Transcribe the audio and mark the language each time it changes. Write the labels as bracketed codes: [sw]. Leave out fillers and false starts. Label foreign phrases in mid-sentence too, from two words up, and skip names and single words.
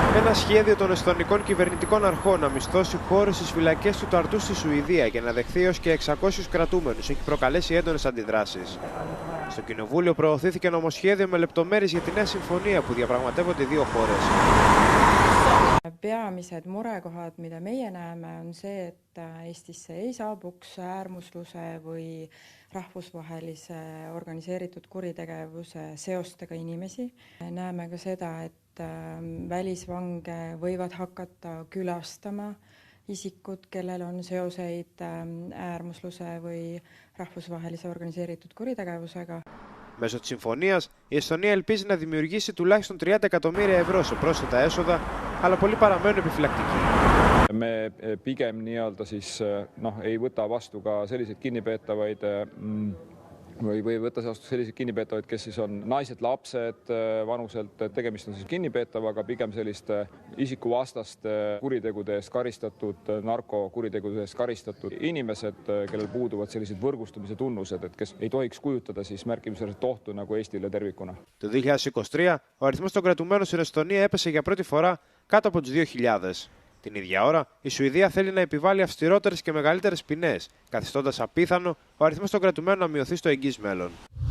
[el] ένα σχέδιο των εσθονικών κυβερνητικών αρχών να μισθώσει χώρες στις φυλακές του Ταρτού στη Σουηδία και να δεχθεί έως και 600 κρατούμενους έχει προκαλέσει έντονες αντιδράσεις. Στο Κοινοβούλιο προωθήθηκε νομοσχέδιο με λεπτομέρειες για τη νέα συμφωνία που διαπραγματεύονται οι δύο χώρες. [et] Peamised murekohad, mida meie näeme, on see, et Eestisse ei saabuks äärmusluse või rahvusvahelise organiseeritud kuritegevuse seostega inimesi. Näeme ka seda, et välisvange võivad hakata külastama isikud, kellel on seoseid äärmusluse või rahvusvahelise organiseeritud kuritegevusega. [el] Μέσω της συμφωνίας, η Εσθονία ελπίζει να δημιουργήσει τουλάχιστον 30 εκατομμύρια ευρώ σε πρόσθετα έσοδα, αλλά πολλοί παραμένουν επιφυλακτικοί. [et] Me pigem nii-öelda siis ei võta vastu ka selliseid kinnipeetavaid või võtta vastu selliseid kinnipeetavaid, kes siis on naised, lapsed vanuselt, tegemist on siis kinnipeetavaga, pigem selliste isikuvastaste kuritegude eest karistatud, narkokuritegude eest karistatud inimesed, kellel puuduvad sellised võrgustumise tunnused, et kes ei tohiks kujutada siis märkimisväärset ohtu nagu Eestile tervikuna. [el] Το 2023, ο αριθμός των κρατουμένων στην Εσθονία έπεσε για πρώτη φορά κάτω από τους 2.000. Την ίδια ώρα, η Σουηδία θέλει να επιβάλλει αυστηρότερες και μεγαλύτερες ποινές, καθιστώντας απίθανο ο αριθμός των κρατουμένων να μειωθεί στο εγγύς μέλλον.